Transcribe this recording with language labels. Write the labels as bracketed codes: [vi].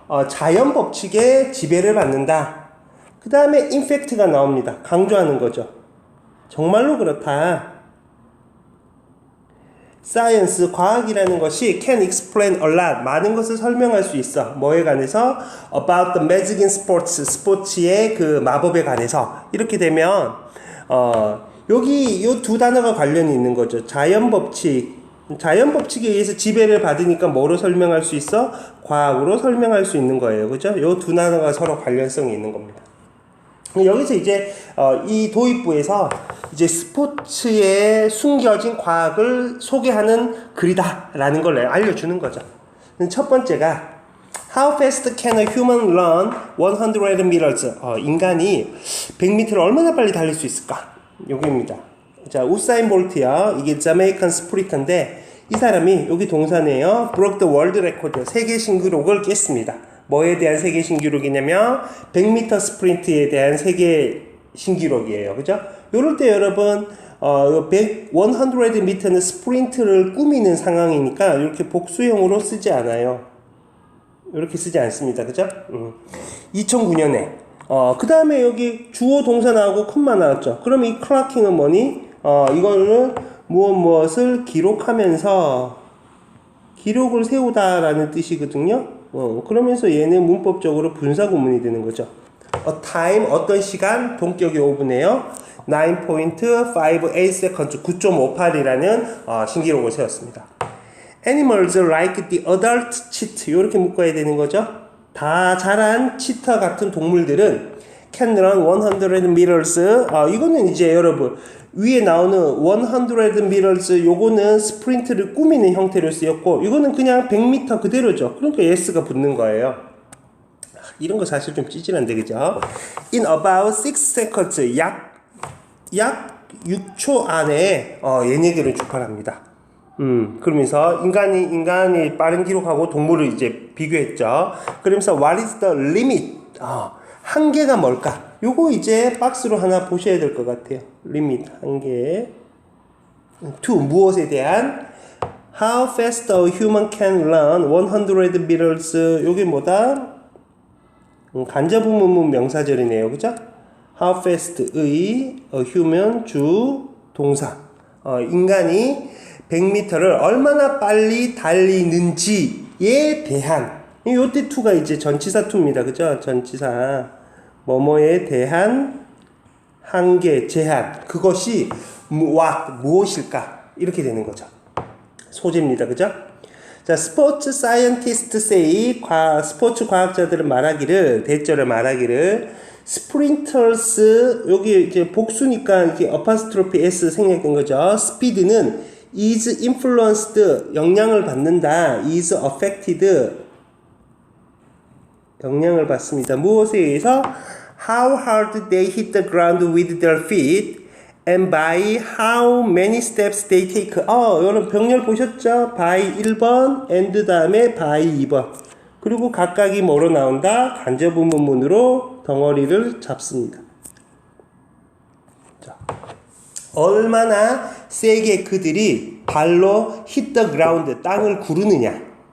[ko] 자연 법칙에 지배를 받는다. 그 다음에 in fact가 나옵니다. 강조하는 거죠. 정말로 그렇다. Science, 과학이라는 것이 [en] can explain a lot, [ko] 많은 것을 설명할 수 있어. 뭐에 관해서? [en] About the magic in sports, [ko] 스포츠의 그 마법에 관해서. 이렇게 되면 여기 이 두 단어가 관련이 있는 거죠. 자연 법칙에 의해서 지배를 받으니까 뭐로 설명할 수 있어? 과학으로 설명할 수 있는 거예요, 그죠? 이 두 단어가 서로 관련성이 있는 겁니다. 여기서 이제 이 도입부에서 이제 스포츠에 숨겨진 과학을 소개하는 글이다 라는 걸 알려주는 거죠. 첫 번째가 [en] How fast can a human run 100 meters? [ko] 인간이 100m를 얼마나 빨리 달릴 수 있을까? 여기입니다. 자, 우사인 볼트요. 이게 자메이칸 스프린터인데 이 사람이, 여기 동사네요. [en] broke the world record, [ko] 세계 신기록을 깼습니다. 뭐에 대한 세계 신기록이냐면 100m 스프린트에 대한 세계 신기록이에요. 그죠? 요럴 때 여러분, 100m는 스프린트를 꾸미는 상황이니까 이렇게 복수형으로 쓰지 않아요. 이렇게 쓰지 않습니다. 그죠? 2009년에. 그 다음에 여기 주어 동사 나오고 콤마 나왔죠. 그럼 이 클락킹은 뭐니? 이거는 무엇을 기록하면서 기록을 세우다라는 뜻이거든요. 그러면서 얘는 문법적으로 분사구문이 되는 거죠. A time, 어떤 시간, 동격이 5분이에요. 9.58 seconds, 9.58이라는 신기록을 세웠습니다. [en] Animals like the adult cheetah, [ko] 이렇게 묶어야 되는 거죠. 다 자란 치타 같은 동물들은 [en] can run 100 meters. [ko] 이거는 이제 여러분 위에 나오는 100 meters 요거는 스프린트를 꾸미는 형태로 쓰였고, 이거는 그냥 100m 그대로죠. 그러니까 s가 붙는 거예요. 이런 거 사실 좀 찌질한데, 그죠? [en] In about 6 seconds, [ko] 약 6초 안에 얘네들은 출발합니다. 그러면서 인간이 빠른 기록하고 동물을 이제 비교했죠. 그러면서 [en] what is the limit? [ko] 한계가 뭘까? 요거 이제 박스로 하나 보셔야 될 것 같아요. limit, 한계. [en] to, [ko] 무엇에 대한 [en] how fast a human can run 100 meters. [ko] 요게 뭐다? 간접의문문 명사절이네요. 그죠? [en] how fast의 a human [ko] 주 동사. 인간이 100m를 얼마나 빨리 달리는지에 대한, 요때 to가 이제 전치사 to입니다. 그죠? 전치사. 뭐뭐에 대한 한계, 제한. 그것이 무엇일까? 이렇게 되는 거죠. 소재입니다. 그죠? 자, 스포츠 사이언티스트 say, 스포츠 과학자들은 말하기를, 대절을 말하기를, 스프린터스, 여기 이제 복수니까 이렇게 어파스트로피 S 생략된 거죠. 스피드는 [en] is influenced, [ko] 영향을 받는다. [en] is affected, [ko] 영향을 받습니다. 무엇에 의해서? [en] How hard they hit the ground with their feet and by how many steps they take. [ko] 여러분 병렬 보셨죠? by 1번 and 다음에 by 2번. 그리고 각각이 뭐로 나온다? 간접의문문으로 덩어리를 잡습니다. 자, 얼마나 세게 그들이 발로 [en] hit the ground, [ko] 땅을 구르느냐.